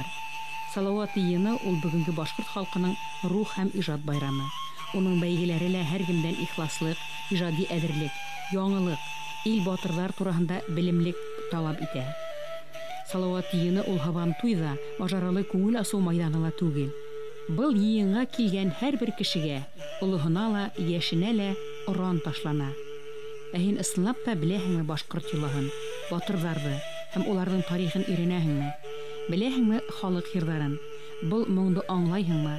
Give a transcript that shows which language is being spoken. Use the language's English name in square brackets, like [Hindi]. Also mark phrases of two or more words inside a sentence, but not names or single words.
[Bashkir] Салават йыйыны ул бүгенге башкорт халкының рух һәм иҗат байрамы. Уның бәйгеләре лә һәркемдән ихласлык, иҗади әзерлек, яңалык, ил батырлар турында белемлек талап итә. Салават йыйыны ул һаван туйда, мажаралы күңел асу майданыла түгел. Был йыйынга килгән һәрбер кешегә, улыһына ла, яшенә лә оран ташлана. Ә һин ысынлап та беләһеңме башкорт йолаһын, батырларны һәм уларның тарихын өйрәнәһеңме? Беләһеңме халык йырҙарын? Был моңды аңлайһыңмы?